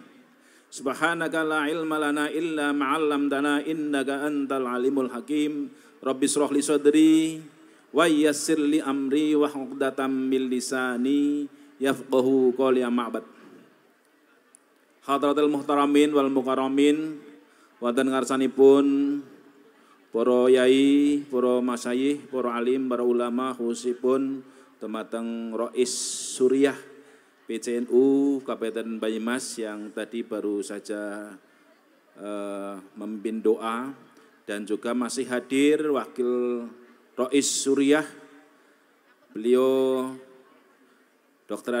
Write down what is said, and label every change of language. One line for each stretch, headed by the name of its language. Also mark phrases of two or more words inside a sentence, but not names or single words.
Arabic: سبحانك لا علم لنا إلا ما علمتنا إنك أنت العليم الحكيم. رب اشرح لي صدري ويسر لي أمري وعقدة من لساني يفقهوا قولي أما بعد. حضرة المحترمين والمكرمين
Javanese: wonten ngarsanipun para yai, para masyayikh, para alim, para ulama khususipun temateng
Indonesian: Rois Suriah PCNU Kabupaten Banyumas yang tadi baru saja memimpin doa, dan juga masih hadir Wakil Rois Suriah, beliau Dr.